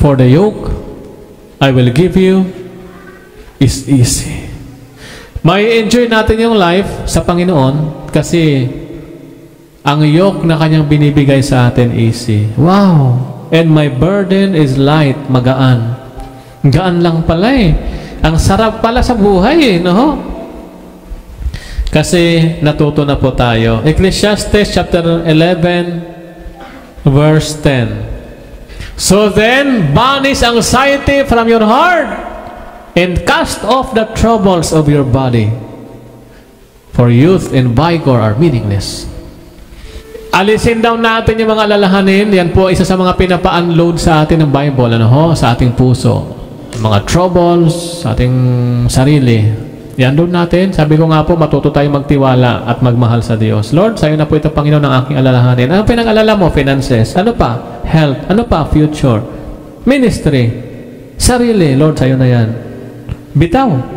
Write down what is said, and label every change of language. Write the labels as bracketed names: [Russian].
[English] For the yoke I will give you is easy. [Filipino] May enjoy natin yung life sa Panginoon kasi ang yoke na kanyang binibigay sa atin easy. Wow! [English] And my burden is light, [Filipino] magaan. Gaan lang pala Ang sarap pala sa buhay Kasi natuto na po tayo. [English] Ecclesiastes chapter 11 verse 10. So then, banish anxiety from your heart and cast off the troubles of your body. For youth and vigor are meaningless. [Filipino] Alisin daw natin yung mga alalahanin. Yan po isa sa mga pinapa-unload sa atin ng Bible, sa ating puso. Mga troubles, sa ating sarili. Yan doon natin. Sabi ko nga po, matuto tayo magtiwala at magmahal sa Diyos. Lord, sa'yo na po ito, Panginoon, ng aking alalahanin. Ano pinag-alala mo? Finances. Ano pa? Health. Ano pa? Future. Ministry. Sarili. Lord, sa'yo na yan. Bitaw.